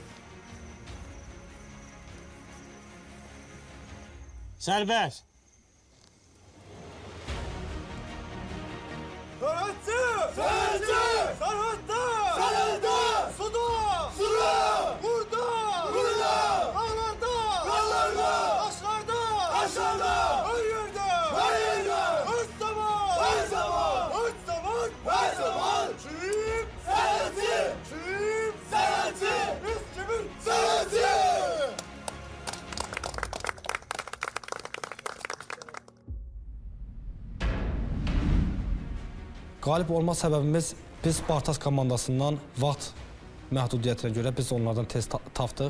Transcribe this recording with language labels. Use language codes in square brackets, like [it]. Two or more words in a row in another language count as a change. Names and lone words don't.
[az] Sərbəst. Sərhədçi! Sərhədçi! Sərhəddə! Sərhəddə! Suda! Suda! Burada! Burada! Dağlarda! Dağlarda! [tr] Taşlarda! Taşlarda! Her yerde! Her yerde! Her zaman! Her zaman! Her zaman! Her zaman! Kim? [az] Sərhədçi! Kim? Sərhədçi! Biz kimin? Sərhədçi! Qalib olma səbəbimiz biz Spartak komandasından vaxt məhdudiyyətinə görə biz onlardan tez tapdıq.